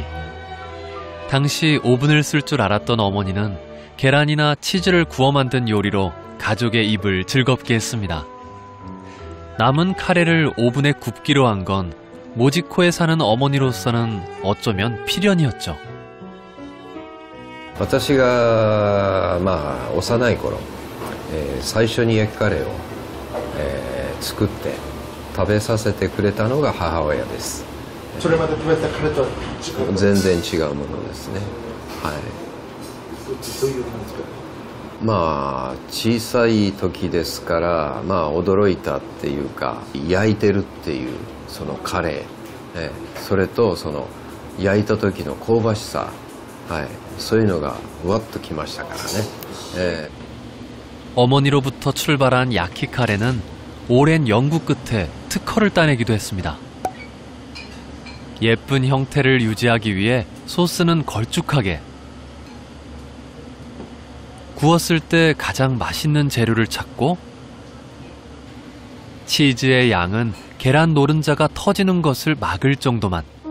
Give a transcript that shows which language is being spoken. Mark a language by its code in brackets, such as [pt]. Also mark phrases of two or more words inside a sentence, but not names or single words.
[ko] 당시 오븐을 쓸 줄 알았던 어머니는 계란이나 치즈를 구워 만든 요리로 가족의 입을 즐겁게 했습니다. 남은 카레를 오븐에 굽기로 한 건 모지코에 사는 어머니로서는 어쩌면 필연이었죠. [ja] 私が幼い頃最初に焼きカレーを、作って食べさせてくれたのが母親です。それまで食べたカレーとは違う？全然違うものですね。はい。どういう感じですか？まあ小さい時ですから、まあ驚いたっていうか、焼いてるっていうそのカレー、それとその焼いた時の香ばしさ、はい、そういうのがわっときましたからね。 [ko] 어머니로부터 출발한 야키 카레는 오랜 연구 끝에 특허를 따내기도 했습니다. 예쁜 형태를 유지하기 위해 소스는 걸쭉하게, 구웠을 때 가장 맛있는 재료를 찾고, 치즈의 양은 계란 노른자가 터지는 것을 막을 정도만.